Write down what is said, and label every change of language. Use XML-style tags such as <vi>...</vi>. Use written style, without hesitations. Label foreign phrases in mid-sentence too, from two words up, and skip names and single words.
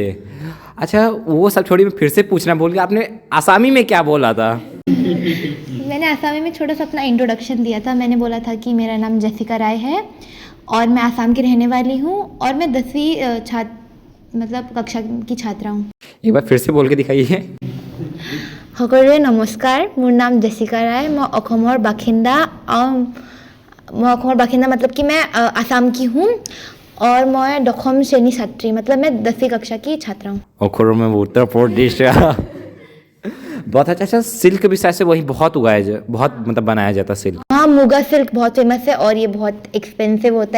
<hi>अच्छा, वो सब छोड़ी, मैं फिर से पूछना भूल गया, आपने आसामी में क्या बोला था? मैंने आसामी में छोटा सा अपना इंट्रोडक्शन दिया था। मैंने बोला था कि मेरा नाम जेसिका राय है और मैं आसाम की रहने वाली हूँ और मैं 10वीं मतलब कक्षा की छात्रा हूँ। एक बार फिर से बोल के दिखाइए।</hi> <as>সকলোৰে নমস্কাৰ, মোৰ নাম জেছিকা ৰায়, मैं অসমৰ বাসিন্দা।</as> <hi>मैं অসমৰ बाशिंदा मतलब कि मैं आसाम की हूँ और मैं दशम श्रेणी छात्री, मतलब मैं 10वीं कक्षा की छात्रा हूँ। अखरों में उत्तर प्रदेश। बहुत अच्छा। सिल्क भी शायद से वही बहुत बहुत मतलब बनाया जाता है सिल्क। हाँ, मुगा सिल्क बहुत फेमस है और ये बहुत एक्सपेंसिव होता है।</hi>